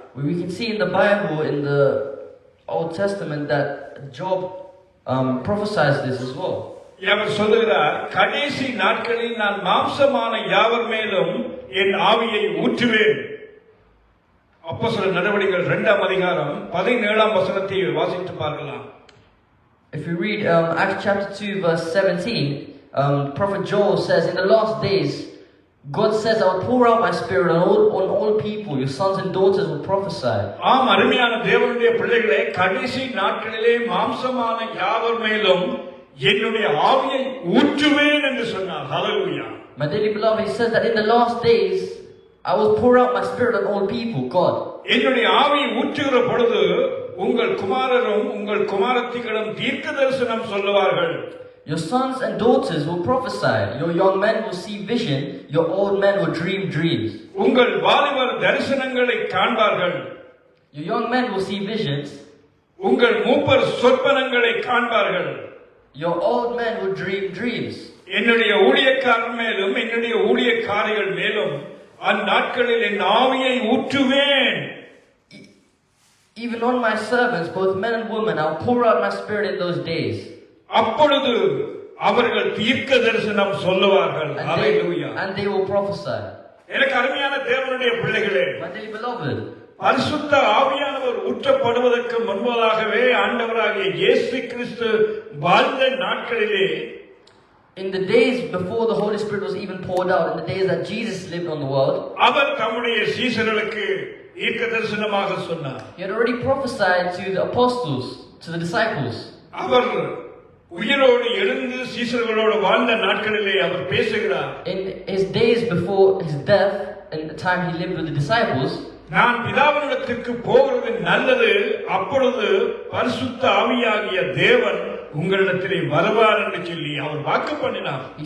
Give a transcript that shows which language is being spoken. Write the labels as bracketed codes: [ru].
[en] We can see in the Bible, in the Old Testament, that Job prophesies this as well. [ta] அவர் சொல்லுகிறார், கடைசி நாட்களில் நான் மாம்சமான யாவர் மேலும் என் ஆவியை ஊற்றுவேன். அப்போஸ்தலர் நடவடிக்கைகள் 2 அதிகாரம் 17 வசனத்தை வாசித்து பார்க்கலாம். [en] If you read Acts chapter 2 verse 17, Prophet Joel says, in the last days, God says, I will pour out my spirit on all people. Your sons and daughters will prophesy. [ta] ஆம், அருமையான தேவனுடைய பிள்ளைகளே, கடைசி நாட்களிலே மாம்சமான யாவர் மேலும் என்னுடைய ஆவியை ஊற்றுவேன் என்று சொன்னார். [en] Hallelujah. My dearly beloved, He says that in the last days, I will pour out my spirit on all people. God. [ta] என்னுடைய ஆவியை ஊற்றுகிற பொழுது உங்கள் குமாரரும் உங்கள் குமாரத்திகளும் தீர்க்க தரிசனம் சொல்லுவார்கள். [en] Your sons and daughters will prophesy. Your young men will see vision. Your old men will dream dreams. [ta] உங்கள் வாலிபர் தரிசனங்களை காண்பார்கள். [en] Your young men will see visions. [ta] உங்கள் மூப்பர் சொற்பனங்களை காண்பார்கள். [en] Your old men will dream dreams. [ta] என்னுடைய ஊழியக்காரர் மேலும் என்னுடைய ஊழியக்காரிகள் மேலும் அந்நாட்களில் என் ஆவியை ஊற்றுவேன். [en] Even on my servants, both men and women, I'll pour out my spirit in those days. [ta] அப்பொழுது அவர்கள் தீர்க்க தரிசனம் சொல்லுவார்கள். [en] Hallelujah. And they will prophesy. [ta] எனக்கு அருமையான தேவனுடைய பிள்ளைகளே, [en] My dearly beloved, [ta] பரிசுத்த ஆவியானவர் ஊற்றப்படுவதற்கு முன்பதாகவே ஆண்டவராகிய இயேசு கிறிஸ்து வாழ்ந்த நாட்களிலே, [en] in the days before the Holy Spirit was even poured out, in the days that Jesus lived on the world, [ta] அவர் தம்முடைய சீஷர்களுக்கு தீர்க்க தரிசனமாக சொன்னார். [en] He had already prophesied to the apostles, to the disciples. [ta] அவர் உயிரோடு எழுந்து சீஷர்களோடு வாழ்ந்த நாட்களிலே அவர் பேசுகிறார். [en] In his days before his death, in the time he lived with the disciples, [ta] நான் பிதாவினிடத்திற்கு போகிறது நல்லது, அப்பொழுது பரிசுத்த ஆவியாகிய தேவன் உங்களிடத்திலே வருவார் என்று சொல்லி அவர் வாக்கு பண்ணினார்.